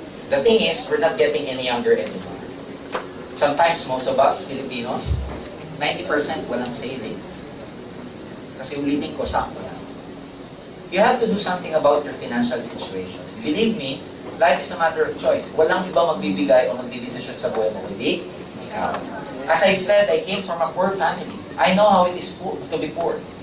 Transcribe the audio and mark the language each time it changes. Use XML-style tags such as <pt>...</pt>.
<en>The thing is, we're not getting any younger anymore. Sometimes, most of us, Filipinos, 90%</en> <tl>walang savings. Kasi ulitin ko, sakto na.</tl> <en>You have to do something about your financial situation. Believe me, life is a matter of choice.</en> <tl>Walang iba magbibigay o magdidesisyon sa buhay mo, hindi ikaw.</tl> <en>As I've said, I came from a poor family. I know how it is to be poor.</en>